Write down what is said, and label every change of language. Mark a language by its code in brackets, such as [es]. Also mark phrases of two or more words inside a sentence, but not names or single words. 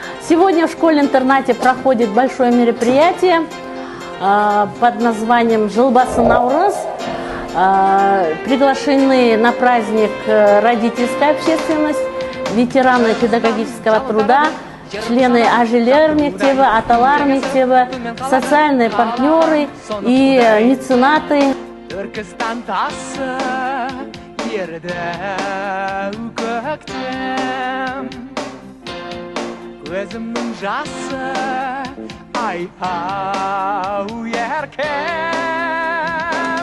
[ru] Сегодня в школе-интернате проходит большое мероприятие под названием «Жылбасы Наурыз». Приглашены на праздник родительская общественность, ветераны педагогического труда, члены Ажелер мектебі, Аталар мектебі, социальные партнеры и меценаты. [kk] Түркістан тасы ерді көктем, көзімнің жасы ай-ау еркем.